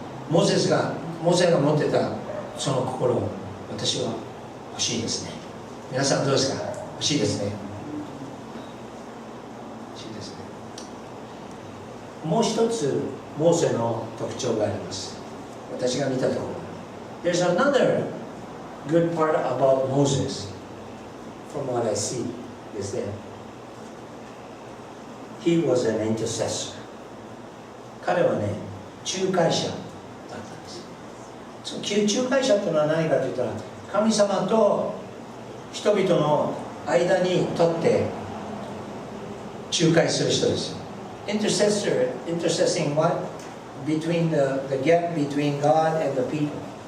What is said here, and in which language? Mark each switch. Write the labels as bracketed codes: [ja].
[ja] モーセが持ってたその心を私は欲しいですね。皆さんどうですか？欲しいですね。欲しいですね。もう一つモーセの特徴があります。私が見たところ。 [en] There's another good part about Moses, from what I see, is that he was an intercessor. [ja] 彼はね、仲介者だったんです。その仲介者というのは何かといったら、神様と人々の間に立って仲介する人ですよ。 [en] Intercessing what? Between the gap between God and the people.